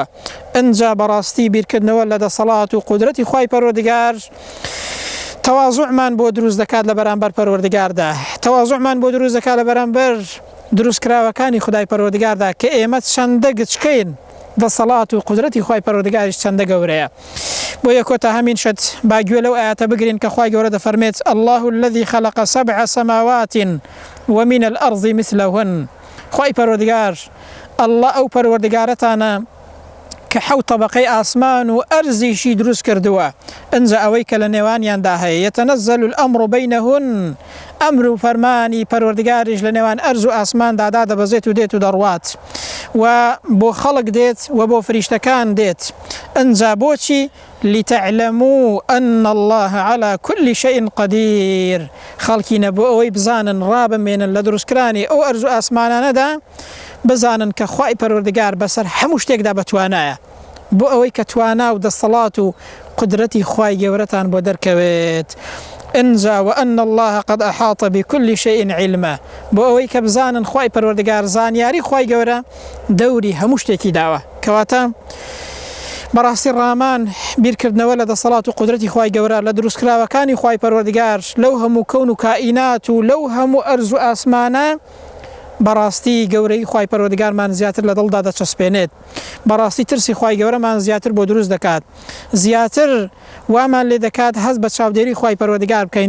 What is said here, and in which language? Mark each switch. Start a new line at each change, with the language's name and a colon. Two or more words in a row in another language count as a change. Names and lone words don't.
Central Kurdish: ئەنجا بەڕاستی بیرکردنەوە لە دەسەڵات و قودرەتی خوای پەروەردگار تەواضوعمان بۆ دروست دەکات لە بەرامبەر پەروەردگاردا، تەواضوعمان بۆ دروست دەکات لە بەرامبەر دروستکراوەکانی خودای پەروەردگاردا کە ئێمە چەندە گچکەین، دەسەڵات و قودرەتی خوای پەروەردگاریش چەندە گەورەیە. بۆ یەکۆتە هەمین شت باگوێ لەو ئاەتە بگرین کە خوای گەورە دەفەرمێت
Arabic: الله الذي خلق 7 سماوات ومن الأرض مثلهن.
Central Kurdish: خوای پەروەردگار الله ئەو پەروەردگارەتانە کە حەوت طەبەقەی ئاسمان و ئەرزیشی دروست کردووە ئەنجا ئەوەی کە لە نێوانیاندا هەیە
Arabic: یەتەنەزەل الأەمر بەینەهن
Central Kurdish: ئەمر و فەرمانی پەروەردگاریش لە نێوان ئەرز و ئاسماندا دەبەزێت و دێت و دەڕوات و بۆ خەڵک دێت و بۆ فریشتەکان دێت ئەنجا بۆچی
Arabic: لتعلموا أن الله على كل شيء قدير
Central Kurdish: خەڵکی نەبوو ئەوەی بزانن ڕابمێنن لە دروستکرانی ئەو ئەرز و ئاسمانانەدا بزانن کە خوای پەروەردگار بەسەر هەموو شتێکدا بەتوانایە بۆ ئەوەی کە توانا و دەسەڵات و قدرەتی خوای گەورەتان بۆ دەرکەوێت ئەنجا
Arabic: وأن الله قد أحاط بكل شيء علما
Central Kurdish: بۆ ئەوەی کە بزانن خوای پەروەردگار زانیاری خوای گەورە دەوری هەموو شتێکی داوە کەواتە بەڕاستی ڕامان بیرکردنەوە لە دەسەڵات و قدرەتی خوای گەورە لە دروستکراوەکانی خوای پەروەردگار لەو هەموو کەون و کائینات و لەو هەموو ئەرز و ئاسمانە بەڕاستی گەورەی خوای پەروەردگارمان زیاتر لە دڵدا دەچەسپێنێت بەڕاستی ترسی خوای گەورەمان زیاتر بۆ دروست دەکات زیاتر وامان لێ دەکات هەست بە چاودێری خوای پەروەردگار بکەین